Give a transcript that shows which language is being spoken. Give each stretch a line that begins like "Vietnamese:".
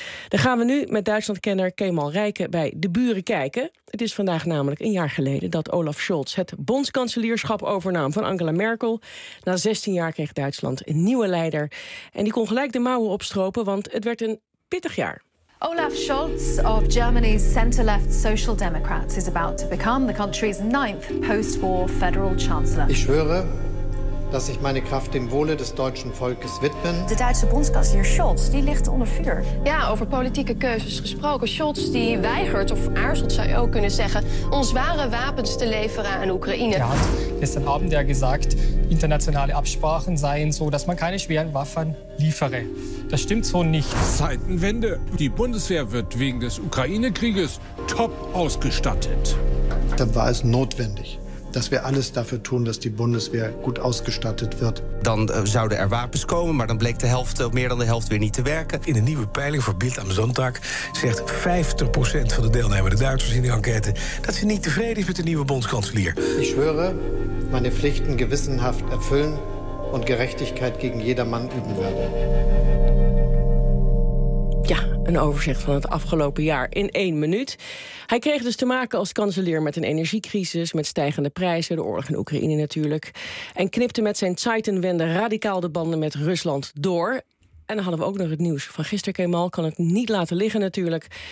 Dutch: Dan gaan we nu met Duitslandkenner Kemal Rijken bij de buren kijken. Het is vandaag namelijk 1 jaar geleden dat Olaf Scholz het bondskanselierschap overnam van Angela Merkel. Na 16 jaar kreeg Duitsland een nieuwe leider. En die kon gelijk de mouwen opstropen, want het werd een pittig jaar.
English: Olaf Scholz of Germany's center-left Social Democrats is about to become the country's 9th post-war federal chancellor.
German: Ich schwöre, dass ich meine Kraft dem Wohle des deutschen Volkes widmen.
Dutch: De Duitse bondskanselier Scholz, die ligt onder vuur. Ja, over politieke keuzes gesproken. Scholz die weigert of aarzelt, zou je ook kunnen zeggen, om zware wapens te leveren aan Oekraïne.
German: Er hat gestern Abend ja gesagt, internationale Absprachen seien so, dass man keine schweren Waffen liefere. Das stimmt so nicht. Zeitenwende. Die Bundeswehr wird wegen des Ukraine-Krieges top ausgestattet. Dann war es notwendig, dass wir alles dafür tun, dass die Bundeswehr gut ausgestattet wird.
Dutch: Dann zouden er wapens komen, maar dan bleek de helft, meer dan de helft, weer niet te werken. In de nieuwe peiling voor Bild am Sonntag zegt 50% van de deelnemende Duitsers in de enquête dat ze niet tevreden is met de nieuwe bondskanselier.
German: Ik schwöre, meine Pflichten gewissenhaft erfüllen und Gerechtigkeit gegen jedermann üben werde.
Dutch: Ja, een overzicht van het afgelopen jaar in 1 minuut. Hij kreeg dus te maken als kanselier met een energiecrisis, met stijgende prijzen, de oorlog in Oekraïne natuurlijk, en knipte met zijn Zeitenwende radicaal de banden met Rusland door. En dan hadden we ook nog het nieuws van gisteren, Kemal. Kan het niet laten liggen natuurlijk.